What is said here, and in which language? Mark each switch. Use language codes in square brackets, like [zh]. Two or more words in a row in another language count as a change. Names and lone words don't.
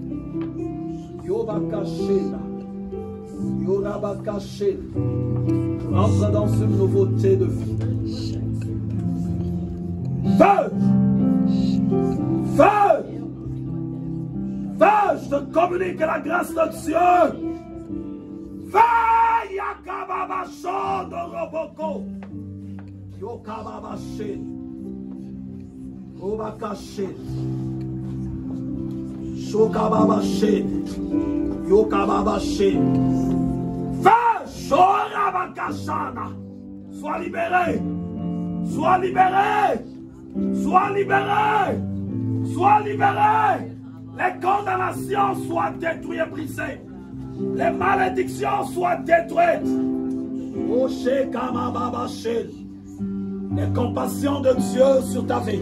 [fr] Entre dans une nouveauté de vie. Feu! Feu! Feu! Je te communique la grâce de Dieu. Feu! Yakababasho de Roboko. Yokababashe. Obakashe. Shokababashe. Yokababashe. Feu! Shorabakashana. Sois libéré. Sois libéré. Sois libéré. Sois libéré. Les condamnations soient détruites et brisées. Les malédictions soient détruites. Les compassions de Dieu sur ta vie.